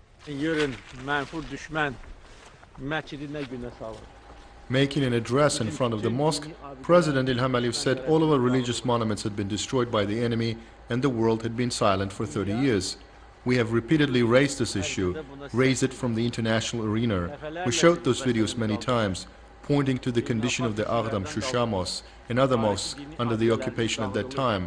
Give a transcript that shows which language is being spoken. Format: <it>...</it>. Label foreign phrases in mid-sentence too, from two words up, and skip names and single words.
<az>Yürün, mənfur düşmən məscidinə günə salır.</az> <en>Making an address in front of the mosque, President İlham Əliyev said all of our religious monuments had been destroyed by the enemy and the world had been silent for 30 years. We have repeatedly raised this issue, raised it from the international arena. We showed those videos many times, pointing to the condition of the Ağdam, Şuşa mosques and other mosques under the occupation at that time.</en>